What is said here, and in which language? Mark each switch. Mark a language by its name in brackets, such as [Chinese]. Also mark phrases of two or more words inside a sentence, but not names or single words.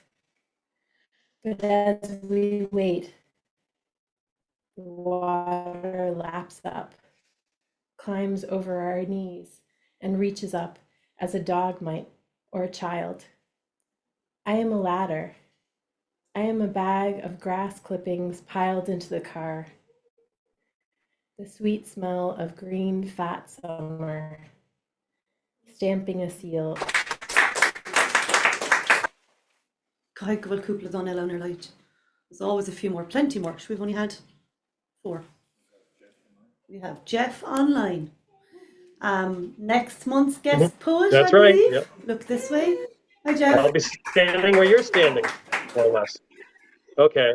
[English] But as we wait, the water laps up, climbs over our knees, and reaches up as a dog might, or a child. I am a ladder. I am a bag of grass clippings piled into the car. The sweet smell of green fat summer, stamping a seal. [Irish] Caithfidh go bhfuil cúpla dán eile ar leid. [English] There's always a few more, plenty more. We've only had 4. We have Jeff online. Next month's guest poet, That's I right. believe. Yep. Look this way. Hi, Jeff. I'll be standing where you're standing, more or less. Okay.